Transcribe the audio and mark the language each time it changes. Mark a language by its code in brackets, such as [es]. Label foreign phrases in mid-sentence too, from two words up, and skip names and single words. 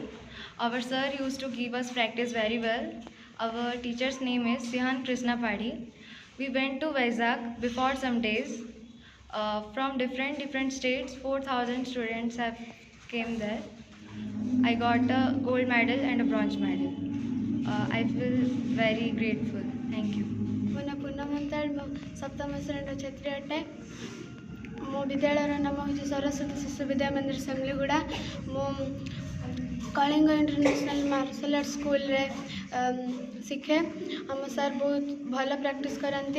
[en] Our sir used to give us practice very well. Our teacher's name is Sihan Krishna Padi. We went to Vizag before some days. From different states, 4,000 students have came there. I got a gold medal and a bronze medal. I feel very grateful. Thank you. [or] ମୋ ନାଁ ପୂର୍ଣ୍ଣ ମନ୍ତାଳ ମୁଁ ସପ୍ତମ ଶ୍ରେଣୀର ଛାତ୍ରୀ ଅଟେ। ମୋ ବିଦ୍ୟାଳୟର ନାମ ହେଉଛି ସରସ୍ୱତୀ ଶିଶୁ ବିଦ୍ୟା ମନ୍ଦିର ସେମଲିଗୁଡ଼ା। ମୁଁ କଳିଙ୍ଗ ଇଣ୍ଟରନ୍ୟାସନାଲ ମାର୍ଶାଲ ଆର୍ଟ ସ୍କୁଲରେ ଶିଖେ। ଆମ ସାର୍ ବହୁତ ଭଲ ପ୍ରାକ୍ଟିସ୍ କରନ୍ତି।